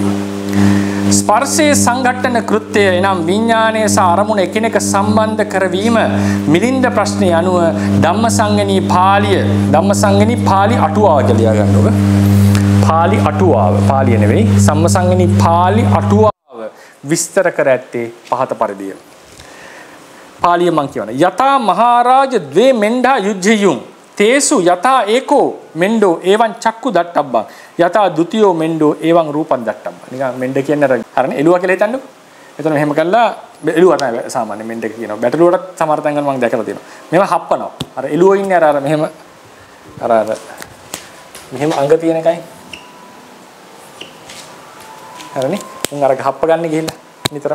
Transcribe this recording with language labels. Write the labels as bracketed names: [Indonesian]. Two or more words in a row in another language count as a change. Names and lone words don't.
[Sinhala] ස්පර්ශයේ සංඝට්ටන කෘත්‍යය එනම් විඥානයේ සහ අරමුණ එකිනෙක සම්බන්ධ කරවීම මිලින්ද ප්‍රශ්නය අනුව ධම්මසංගණී පාළි අටුවාව කියලා ගන්න ඕක. පාළි අටුවාව. පාළිය නෙවෙයි. සම්මසංගණී පාළි අටුවාව විස්තර කර ඇත්තේ පහත පරිදිය. පාළිය මං කියවන. [Pali] යතා මහරජ ද්වේ මෙණ්ඩා යුජ්ජයුම් තේසු යතා ඒකෝ මෙණ්ඩෝ එවං චක්කු දට්ටබ්බං යතා ဒ ුතියෝ මෙණ්ඩෝ එවං රූපං දට්ටබ්බං. [Sinhala] නිකන් මෙණ්ඩ කියන්නේ අර හරිනේ එළුවා කියලා හිතන්නකෝ. එතන මෙහෙම කළා එළුවා තමයි සාමාන්‍ය මෙණ්ඩ කියනවා. බැටළුවට සමහර තැන්වල මම දැකලා තියෙනවා. මේවා හප්පනවා. අර එළුවෝ ඉන්නේ අර මෙහෙම මෙහෙම අඟ තියෙන එකයි. හරිනේ. උන් අර හප්ප ගන්න ගිහිල්ලා නිතරම.